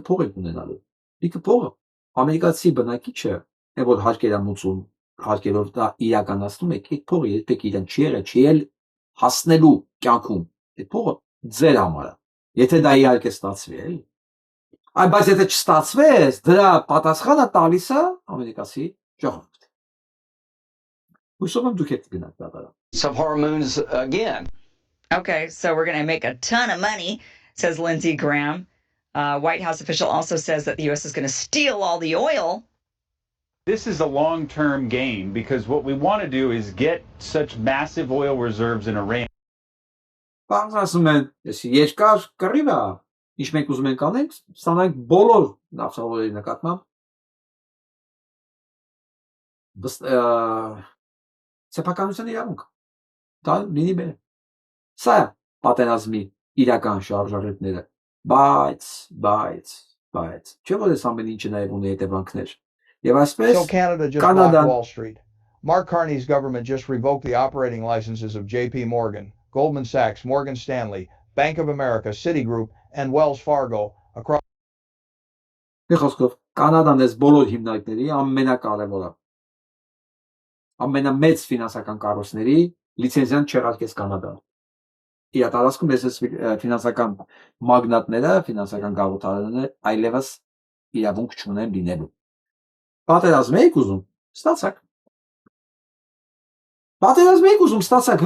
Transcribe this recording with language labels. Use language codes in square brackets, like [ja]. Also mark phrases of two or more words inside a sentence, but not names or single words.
[hy] փող ենք ունենալու։ Լիքը փողը ամերիկացի բնակիչը, որ հարկերամուծում, հարկերով դա իրականացնում եք, այդ փողը երբեք իրեն չի եղել, չի էլ հասնելու կյանքում։ Այդ փողը ձեր համար է։ Եթե դա իհարկե ստացվի, էլի։ Այ բայց եթե չստացվեց, դրա պատասխանը տալիս է ամերիկացի ժողովուրդը։ Հուսով եմ դուք եք գնաք դատարան։ [en] Of hormones again. Okay, so we're going to make a ton of money, says Lindsey Graham. White House official also says that the U.S. is going to steal all the oil. This is a long-term game because what we want to do is get such massive oil reserves in Iran. [hy] Ասում են, երկար կռիվ է, ինչ մենք ուզում ենք անենք, ստանանք բոլոր նավթավորների նկատմամբ սեփականության իրավունք։ Դա լինի մեր։ Սա պատերազմի իրական շարժառիթները, բայց չէ՞ որ այս ամեն ինչը նաև ունի հետևանքներ։ Եվ այսպես Կանադան [en] Wall Street. Mark Carney's government just revoked the operating licenses of JP Morgan, Goldman Sachs, Morgan Stanley, Bank of America, Citigroup, and Wells Fargo across. [hy] Խոսքով Կանադան այս բոլոր հիմնարկների ամենակարևորը ամենամեծ ֆինանսական կառույցների լիցենզիան չեղարկեց Կանադան։ Իր տարածքում ես ֆինանսական մագնատները, ֆինանսական գաղութարները այլևս իրավունք չունեն լինելու։ Պատերազմ եք ուզում, ստացաք։ Պատերազմ եք ուզում, ստացաք,